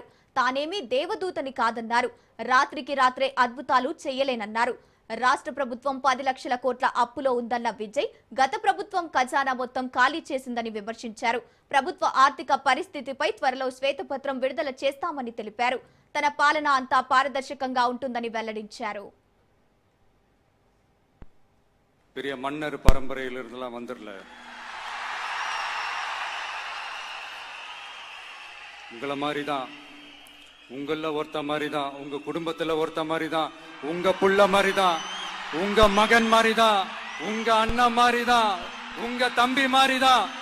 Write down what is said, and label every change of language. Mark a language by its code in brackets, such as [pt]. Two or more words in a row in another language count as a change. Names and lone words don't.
[te] తానేమీ దేవదూతని కాదన్నారు. రాత్రికి రాత్రే అద్భుతాలు చేయలేనన్నారు. రాష్ట్ర ప్రభుత్వం 10 లక్షల కోట్ల అప్పులో ఉందన్న విజయ్ గత ప్రభుత్వం ఖజానా మొత్తం ఖాళీ చేసిందని విమర్శించారు. ప్రభుత్వ ఆర్థిక పరిస్థితిపై త్వరలో శ్వేతపత్రం విడుదల చేస్తామని తెలిపారు. తన పాలన అంతా పారదర్శకంగా ఉంటుందని వెల్లడించారు. [ta] பெரிய மன்னர் பரம்பரையிலிருந்தெல்லாம் வந்துடல. உங்களை மாதிரி தான், உங்கள ஒருத்த மாதிரி தான், உங்க குடும்பத்துல ஒருத்த மாதிரி தான், உங்க புள்ள மாதிரி தான், உங்க மகன் மாதிரி தான், உங்க அண்ணன் மாதிரி தான், உங்க தம்பி மாதிரி தான்.